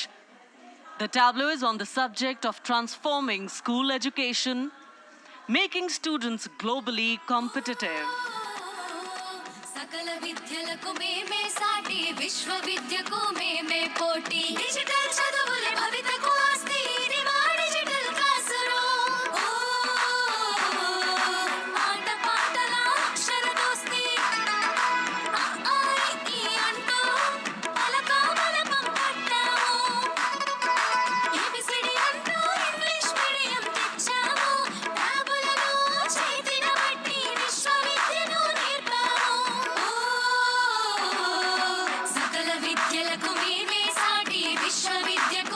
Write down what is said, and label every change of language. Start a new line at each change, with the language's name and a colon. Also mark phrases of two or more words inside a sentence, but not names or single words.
English: The tableau is on the subject of transforming school education, making students globally competitive.
Telugu: సకల విద్యలకు మేమే సాటి విశ్వవిద్యకు మేమే పోటీ డిజిటల్ చదువులే భవితకు ఆస్తి ఇది మా
English: digital class room
Telugu: ఆట పాటల అక్షర దోస్తి ఈ అంటూ పలక బలపం పట్టాము ఏబిసిడి అంటూ
English: English medium
Telugu: తెచ్చాము ట్యాబులలో చేతిన బట్టి విశ్వవిద్యను నేర్పాము సకల విద్యలకు మేమే సాటి విశ్వవిద్య